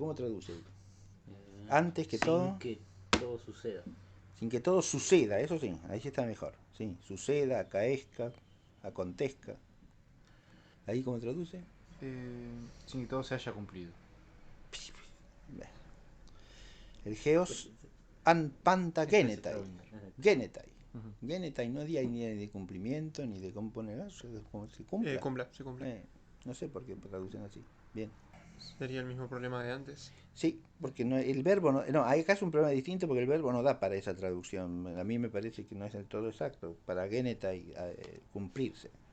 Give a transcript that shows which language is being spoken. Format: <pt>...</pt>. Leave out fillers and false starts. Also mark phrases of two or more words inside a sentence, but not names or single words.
<es>¿Cómo traduce? Antes que todo... Sin que todo suceda. Sin que todo suceda, eso sí, ahí sí está mejor. Sí, suceda, acaezca, acontezca. ¿Ahí cómo traduce? Sin que todo se haya cumplido.</es> <el>ἕως ἂν πάντα γένηται.</el> <es>Genetai. Genetai no hay ni de cumplimiento, ni de cómo poner eso, se cumpla. Se cumple. No sé por qué traducen así. Bien. Sería el mismo problema de antes. Sí, porque no, el verbo no, hay acá es un problema distinto porque el verbo no da para esa traducción. A mí me parece que no es del todo exacto. Para genetai cumplirse.</es>